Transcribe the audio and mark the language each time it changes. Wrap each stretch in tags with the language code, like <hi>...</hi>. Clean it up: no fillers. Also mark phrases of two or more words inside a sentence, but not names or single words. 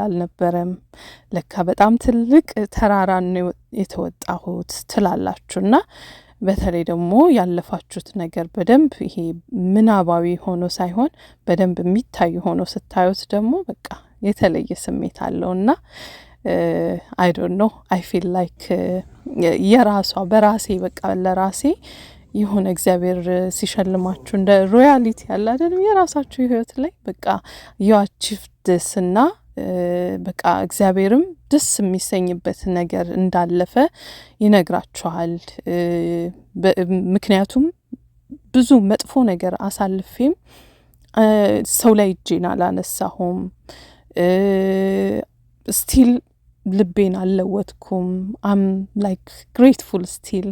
<am>አልነበረም፣ ለካ በጣም ትልቅ ተራራን ነው የተወጣሁት ትላላችሁና በተለይ ደግሞ ያለፋችሁት ነገር በደንብ ይሄ ምናባዊ ሆኖ ሳይሆን በደንብ የሚታይ ሆኖ ስታዩት ደግሞ በቃ የተለየ ስሜት አለውና</am> <en>I don't know, I feel like</en> <am>የራሷ በራሴ በቃ ለራሴ የሆነ እግዚአብሔር ሲሸልማችሁ እንደ ሮያሊቲ ያለ አይደል የራሳችሁ ህይወት ላይ በቃ</am> <en>you achieved this</en> <am>እና በቃ እግዚአብሔርም ደስ የሚሰኝበት ነገር እንዳለፈ ይነግራችኋል። ምክንያቱም ብዙ መጥፎ ነገር አሳልፌም ሰው ላይ እጄን አላነሳሁም። ስቲል ልቤን አልለወጥኩም።</am> <en>I'm like grateful still</en>